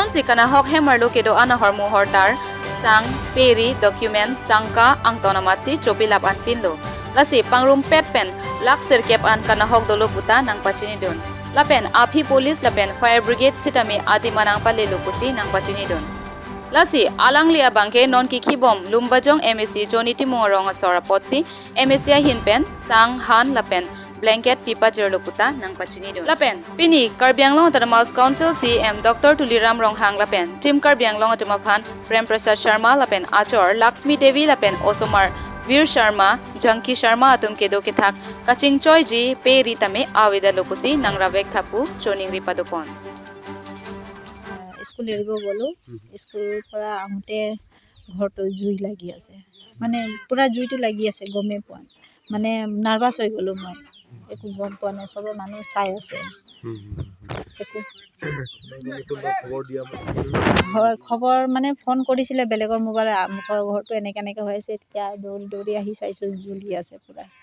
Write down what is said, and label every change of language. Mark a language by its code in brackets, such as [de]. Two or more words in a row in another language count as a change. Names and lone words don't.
[mjw] sikana hok hemar lo kedo ana hormu hortar sang peri documents tangka angtona matsi chopi lap an pinlo lasi pangrum pet pen lak serkep an kana hok dolo puta nang pachini dun lapen api police lapen [en] fire brigade [mjw] sitame adi manang pale lokusi nang pachini dun lasi alanglia bangke non kiki bom lumbajong MSC joni timong ronga sora potsi MSC hin pen sang han lapen blanket pipa jerlokuta nang pachini dun lapen Pini Karbi Anglong Mouse Council CM Dr. Tuliram Ronghang lapen Team Karbi Anglong atama phan Prem Prasad Sharma lapen Achor Lakshmi Devi lapen Osomar Veer Sharma Janki Sharma atum kedo ke thak kaching choi ji peri tame awida lokusi nang ravek thapu choning ripadopon [as] স্কুল এৰিব গ'লোঁ স্কুলৰ পৰা আহোঁতে ঘৰটো জুই লাগি আছে মানে পূৰা জুইটো লাগি আছে গমেই পোৱা মানে নাৰ্ভাছ হৈ গ'লোঁ মই একো গম পোৱা নাই চবে মানুহ চাই আছে একো খবৰ মানে ফোন কৰিছিলে বেলেগৰ মোবাইল মুখৰ ঘৰটো এনেকৈ হৈ আছে তেতিয়া দৌৰি আহি চাইছোঁ জ্বলি আছে পূৰা